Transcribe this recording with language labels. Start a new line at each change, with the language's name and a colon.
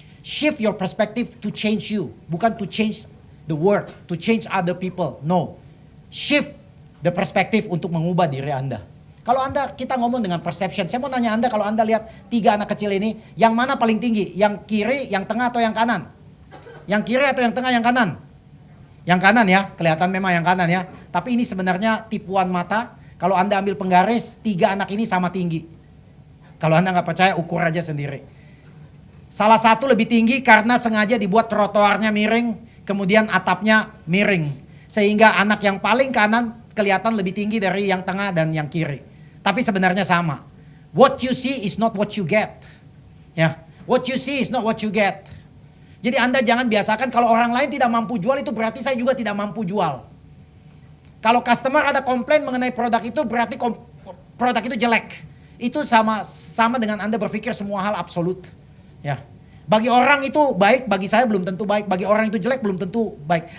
English: Shift your perspective to change you, bukan to change the world, to change other people. No, shift the perspective
Indonesian: untuk mengubah diri Anda. Kalau kita ngomong dengan perception, saya mau nanya Anda, kalau Anda lihat 3 anak kecil ini, yang mana paling tinggi? Yang kiri, yang tengah, atau yang kanan? Yang kiri atau yang tengah, yang kanan? Yang kanan ya, kelihatan memang yang kanan ya. Tapi ini sebenarnya tipuan mata. Kalau Anda ambil penggaris, 3 anak ini sama tinggi. Kalau Anda nggak percaya, ukur aja sendiri. Salah satu lebih tinggi karena sengaja dibuat trotoarnya miring, kemudian atapnya miring. Sehingga anak yang paling kanan kelihatan lebih tinggi dari yang tengah dan yang kiri. Tapi sebenarnya sama.
English: What you see is not what you get. Ya, what you see is not what you get.
Indonesian: Jadi Anda jangan biasakan kalau orang lain tidak mampu jual, itu berarti saya juga tidak mampu jual. Kalau customer ada komplain mengenai produk itu, berarti produk itu jelek. Itu sama dengan Anda berpikir semua hal absolut. Ya, bagi orang itu baik, bagi saya belum tentu baik. Bagi orang itu jelek, belum tentu baik.